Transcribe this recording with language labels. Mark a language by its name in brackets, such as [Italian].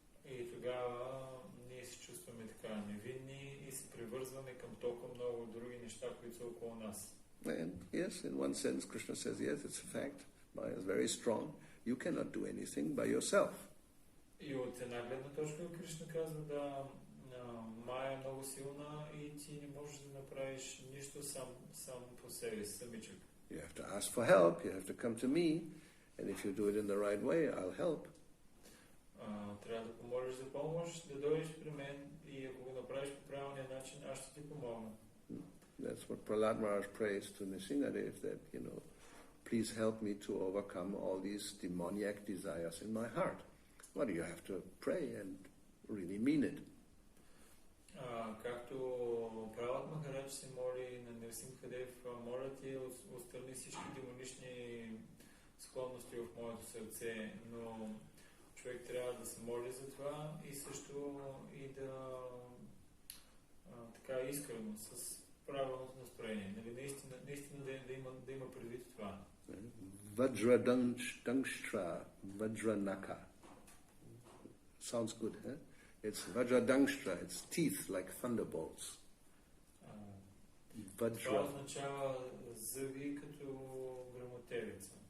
[Bulgarian] И тогава ние се чувстваме така невинни и се привързваме към толкова много други неща, които са около нас. [English] And yes, in one sense, Krishna says, yes, it's a fact. Maya is very strong. You cannot do anything by yourself. [Bulgarian] И от една гледна точка Кришна казва да Майя е много силна и ти не можеш да направиш нищо сам по себе си, самичък. [English] You have to ask for help. You have to come to me. And if you do it in the right way, I'll help. [Bulgarian] Трябва да помолиш за помощ, да дойдеш при мен и ако го направиш по правилния начин, аз ще ти помогна. [English] That's what Prahlad Maharaj prays to Nrsingadev, that, please help me to overcome all these demoniac desires in my heart. Well, you have to pray and really mean it. [Bulgarian] Както Пралад Махарадж се моли на Нрсимхадев, моля ти отстрани всички демонични склонности в моето сърце, но човек трябва да се моли за това и също и да така искрено, с правилното настроение. Нали, наистина да има предвид това. [English] Vajra Dangshtra, Vajra Naka. Sounds good, huh? It's Vajra Dangshtra, it's teeth like thunderbolts. Vajra. [Bulgarian] Това означава зъби като гръмотевица.